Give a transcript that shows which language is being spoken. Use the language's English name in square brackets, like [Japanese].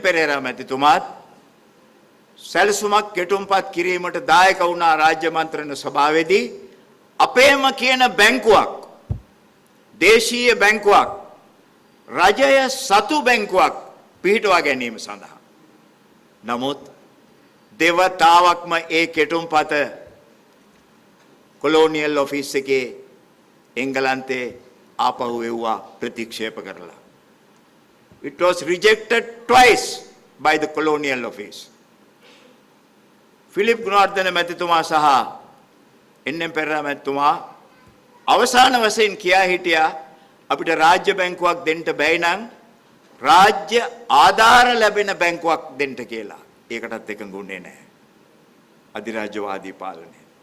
[Sinhala] පෙරේරා මැතිතුමාත් සැලසුමක් කෙටුම්පත් කිරීමට දායක වුණා රාජ්‍ය මන්ත්‍රණ සභාවේදී අපේම කියන බැංකුවක් දේශීය බැංකුවක් රජය සතු බැංකුවක් පිහිටුවා ගැනීම සඳහා. නමුත් දෙවතාවක්ම ඒ කෙටුම්පත කොලෝනියල් ඔෆිස් එකේ එංගලන්තේ ආපහු එව්වා ප්‍රතික්ෂේප කරලා. [English] It was rejected twice by the colonial office. [Sinhala] Philip Gunawardena මැතිතුමා සහ එන්.එම්. පෙරේරා මැතිතුමා අවසාන වශයෙන් කියා හිටියා අපිට රාජ්‍ය බැංකුවක් දෙන්න බැයි නම් රාජ්‍ය ආධාර ලැබෙන බැංකුවක් දෙන්න කියලා. ඒකටත් එකඟුනේ නැහැ. අධිරාජ්‍යවාදී පාලනය.